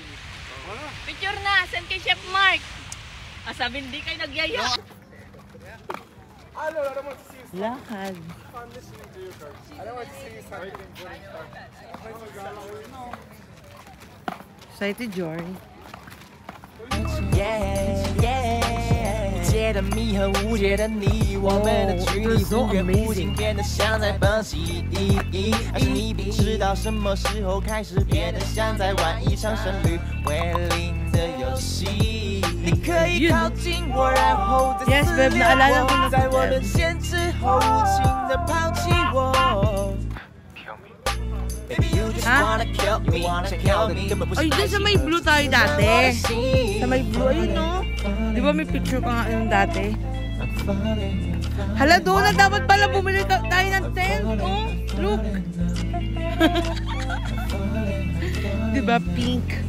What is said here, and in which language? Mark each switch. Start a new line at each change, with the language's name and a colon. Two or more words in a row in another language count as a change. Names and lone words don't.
Filipino: Picture na. Send kay Chef Mark. Sabi hindi kayo nagyaya. Lakad. Excited, Jory.
Chinese: 借着迷和无解的你，我们的距离忽远忽近，变得像在奔袭。还是你不知道什么时候开始变得像在玩一场胜率为零的游戏？你可以靠近我，然后再撕裂我，在我沦陷之后无情的抛弃我。
Filipino: Ha? Ay, dun sa may blue tayo dati. Sa may blue, ayun no? Di ba may picture ka nga yung dati? Hala, doon na dapat pala bumili tayo ng tent.
English: Oh, look.
Filipino: Di ba pink?